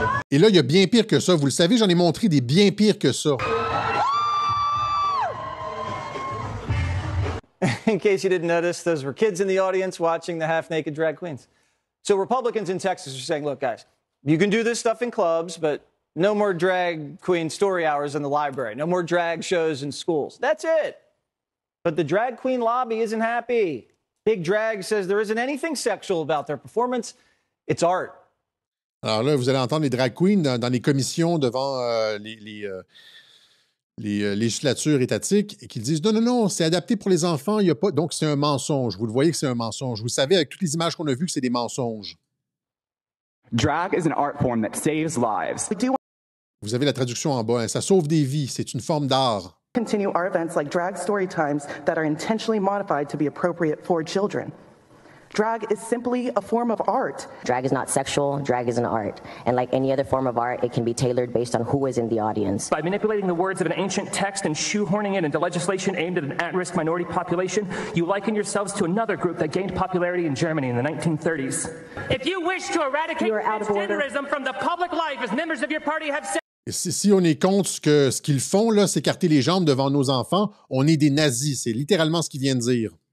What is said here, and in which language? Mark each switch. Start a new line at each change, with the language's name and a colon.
French: Et là, il y a bien pire que ça. Vous le savez, j'en ai montré des bien pires que ça.
English: In case you didn't notice, those were kids in the audience watching the half-naked drag queens. So Republicans in Texas are saying, look, guys, you can do this stuff in clubs, but No more drag queen story hours in the library. No more drag shows in schools. That's it. But the drag queen lobby isn't happy. Big Drag says there isn't anything sexual about their performance. It's art.
French: Alors là, vous allez entendre les drag queens dans les commissions devant les législatures étatiques et qui disent non, non, non, c'est adapté pour les enfants, il y a pas. Donc, c'est un mensonge. Vous le voyez que c'est un mensonge. Vous savez, avec toutes les images qu'on a vues, que c'est des mensonges.
English: Drag is an art form that saves lives. We do
French: Vous avez la traduction en bas. Hein. Ça sauve des vies. C'est une forme d'art.
English: Continue our events like drag story times that are intentionally modified to be appropriate for children. Drag is simply a form of art. Drag is not sexual, drag is an art. And like any other form of art, it can be tailored based on who is in the audience. By manipulating the words of an ancient text and shoehorning it into legislation aimed at an at-risk minority population, you liken yourselves to another group that gained popularity in Germany in the 1930s. If you wish to eradicate transgenderism from the public life, as members of your party have said...
French: Et si on est contre ce qu'ils font, là, s'écarter les jambes devant nos enfants, on est des nazis. C'est littéralement ce qu'ils viennent de dire.